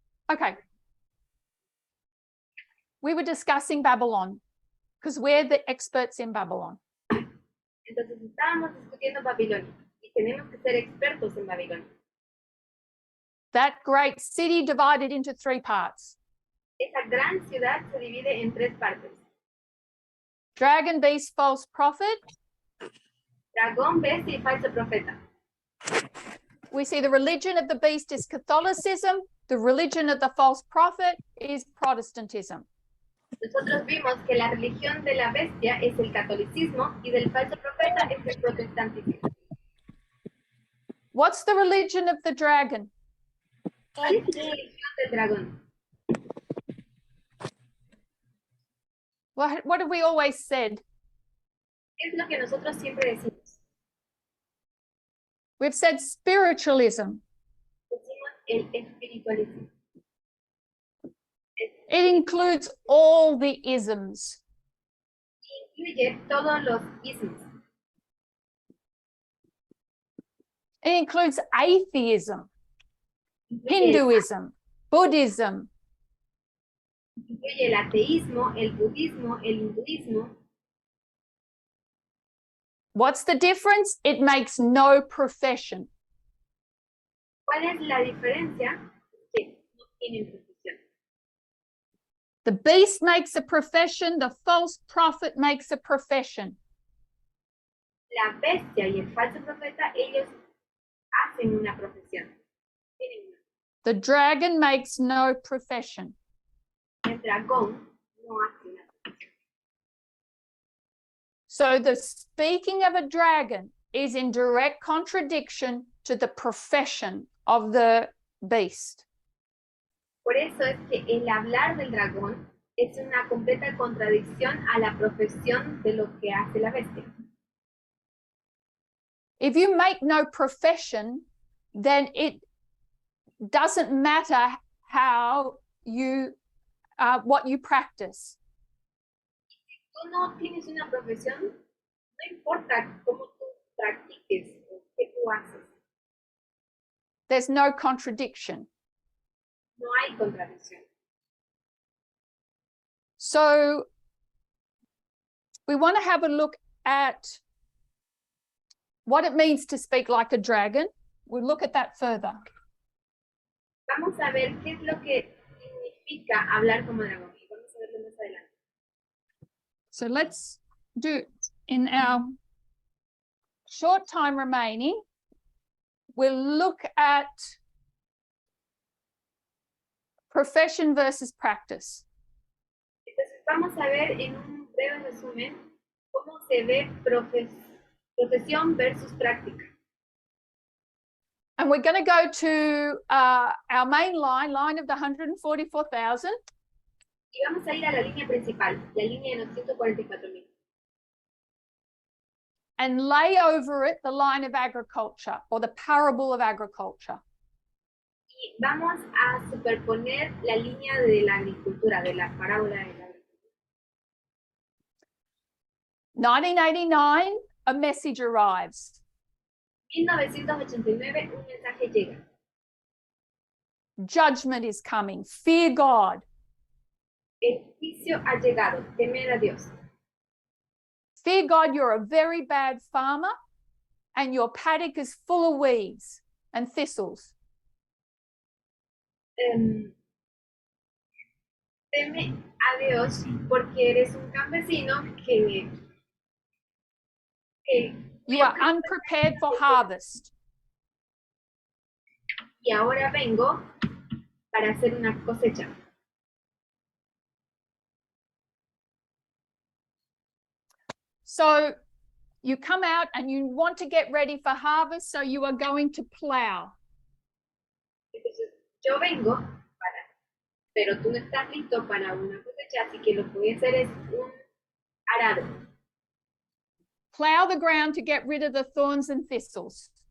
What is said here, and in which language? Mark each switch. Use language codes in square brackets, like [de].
[en] Okay. We were discussing Babylon because we're the experts in Babylon. [es] Entonces estábamos discutiendo Babilonia y tenemos que ser expertos en Babilonia. [en] That great city divided into 3 parts. [es] Esa gran ciudad se divide en 3 partes. [en] Dragon, beast, false prophet. [es] Dragón, bestia y falso profeta. [en] We see the religion of the beast is Catholicism. The religion of the false prophet is Protestantism. [es] Nosotros vimos que la religión de la bestia es el catolicismo y del falso profeta es el protestantismo. [en] What's the religion of the dragon? [es] ¿Cuál es la religión del dragón? [en] What have we always said? [es] Es lo que nosotros siempre decimos. [en] We've said spiritualism. [es] Decimos el espiritualismo. [en] It includes all the isms. [es] Incluye todos los ismos. [en] It includes atheism, [es] Incluye, [en] Hinduism, Buddhism. [es] Incluye el ateísmo, el budismo, el hinduismo. [en] What's the difference? It makes no profession. [es] ¿Cuál es la diferencia? Que no tienen profesión. [en] The beast makes a profession, the false prophet makes a profession. [es] La bestia y el falso profeta, ellos hacen una profesión. Tienen una. [en] The dragon makes no profession. [es] El dragón no hace una profesión. [en] So the speaking of a dragon is in direct contradiction to the profession of the beast. [es] Por eso es que el hablar del dragón es una completa contradicción a la profesión de lo que hace la bestia. [en] If you make no profession, then it doesn't matter how you what you practice. [es] Tú no tienes una profesión, no importa cómo tú practiques o qué tú haces, [en] There's no contradiction. [es] no hay contradicción. [en] So we want to have a look at what it means to speak like a dragon. We'll look at that further. [es] Vamos a ver qué es lo que significa hablar como dragón y vamos a verlo más adelante. [en] So let's do, in our short time remaining, we'll look at profession versus practice. [es] Entonces vamos a ver en un breve resumen cómo se ve profesión versus práctica. [en] And we're going to go to our main line of the 144,000. [es] Y vamos a ir a la línea principal, la línea de los 144,000. [en] And lay over it the line of agriculture or the parable of agriculture. [es] Y vamos a superponer la línea de la agricultura, de la parábola de la agricultura. [en] 1989, a message arrives. [es] 1989, un mensaje llega. [en] Judgment is coming. Fear God. [es] El juicio ha llegado, temer a Dios. [en] Fear God, you're a very bad farmer and your paddock is full of weeds and thistles. [es] Teme a Dios porque eres un campesino que [en] You are unprepared for harvest. [es] y ahora vengo para hacer una cosecha. [en] So you come out and you want to get ready for harvest, so you are going to plow. [es] Entonces, yo vengo pero tú no estás listo para una cosecha, así que lo que voy a hacer es un arado. [en] Plow the ground to get rid of the thorns and thistles.